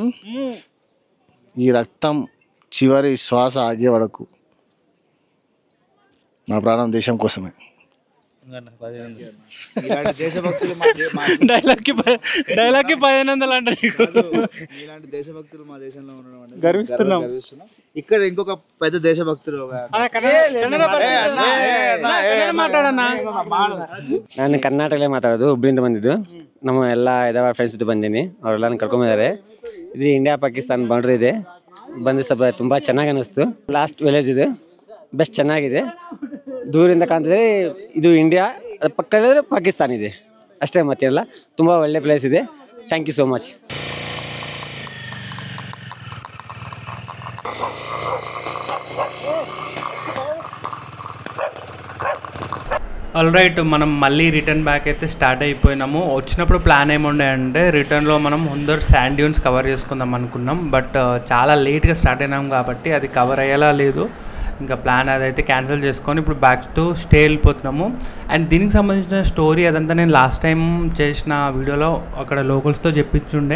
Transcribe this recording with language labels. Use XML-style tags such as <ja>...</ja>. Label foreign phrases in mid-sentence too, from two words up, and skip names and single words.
<te>ఈ రక్తం చివరి శ్వాస ఆగే వరకు నా ప్రాణం దేశం కోసమే. దేశభక్తులు డైలాగ్ కి 1500 అంట. ఇలాంటి దేశభక్తులు మా దేశంలో ఉండడం అనేది గర్విస్తున్నాం. ఇక్కడ ఇంకొక పెద్ద దేశభక్తులు</te> <kn>ನಾನು ಕರ್ನಾಟಕಲ್ಲೇ ಮಾತಾಡೋದು, ಹುಬ್ಳಿಯಿಂದ ಬಂದಿದ್ದು. ನಮ್ಮ ಎಲ್ಲ ಐದಾರು ಫ್ರೆಂಡ್ಸ್ ಜೊತೆ ಬಂದೀನಿ, ಅವರೆಲ್ಲ ಕರ್ಕೊಂಬಂದಿದ್ದಾರೆ. ಇದು ಇಂಡಿಯಾ ಪಾಕಿಸ್ತಾನ್ ಬಾರ್ಡರ್ ಇದೆ. ಬಂದು ಸ್ವಲ್ಪ ತುಂಬ ಚೆನ್ನಾಗಿ ಅನ್ನಿಸ್ತು.</kn> <en>last village</en> <kn>ಇದೆ, ಬೆಸ್ಟ್ ಚೆನ್ನಾಗಿದೆ. ದೂರಿಂದ ಕಾಣ್ತಿದ್ರೆ ಇದು ಇಂಡಿಯಾ, ಅದು ಪಕ್ಕದಲ್ಲೇ ಪಾಕಿಸ್ತಾನ್ ಇದೆ ಅಷ್ಟೇ, ಮತ್ತಿರಲ್ಲ. ತುಂಬ ಒಳ್ಳೆ ಪ್ಲೇಸ್ ಇದೆ.</kn> <en>thank you so much. all right,</en> <te>మనం మళ్ళీ</te> <en>return back</en> <te>అయితే స్టార్ట్ అయిపోయినాము. వచ్చినప్పుడు ప్లాన్ ఏముండే అంటే రిటర్న్లో మనం ముందర</te> <en>sand dunes cover</en> <te>చేసుకుందాం అనుకున్నాం. బట్ చాలా లేట్గా స్టార్ట్ అయినాం కాబట్టి అది కవర్ అయ్యేలా లేదు. ఇంకా ప్లాన్ అదైతే క్యాన్సిల్ చేసుకొని ఇప్పుడు</te> <en>back to stay</en> <te>వెళ్ళిపోతున్నాము. అండ్ దీనికి సంబంధించిన స్టోరీ అదంతా నేను</te> <en>last time</en> <te>చేసిన వీడియోలో అక్కడ లోకల్స్తో చెప్పించుండే.</te>